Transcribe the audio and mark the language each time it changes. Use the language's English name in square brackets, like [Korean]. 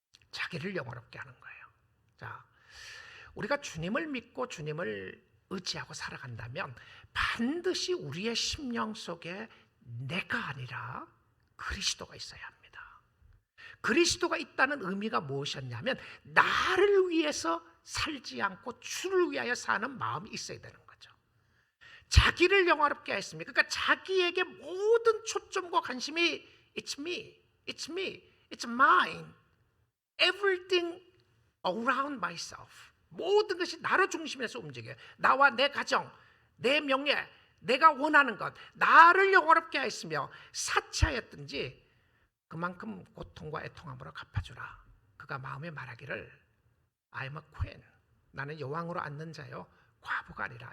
[Korean] 자기를 영화롭게 하는 거예요. 자, 우리가 주님을 믿고 주님을 의지하고 살아간다면 반드시 우리의 심령 속에 내가 아니라 그리스도가 있어야 합니다. 그리스도가 있다는 의미가 무엇이었냐면, 나를 위해서 살지 않고 주를 위하여 사는 마음이 있어야 되는 거죠. 자기를 영화롭게 했습니다. 그러니까 자기에게 모든 초점과 관심이 [English] It's me, it's me, it's mine, everything around myself. [Korean] 모든 것이 나로 중심에서 움직여요. 나와 내 가정, 내 명예, 내가 원하는 것, 나를 영화롭게 하였으며 사치하였든지 그만큼 고통과 애통함으로 갚아주라. 그가 마음에 말하기를 [English] I am a queen, [Korean] 나는 여왕으로 앉는 자요 과부가 아니라.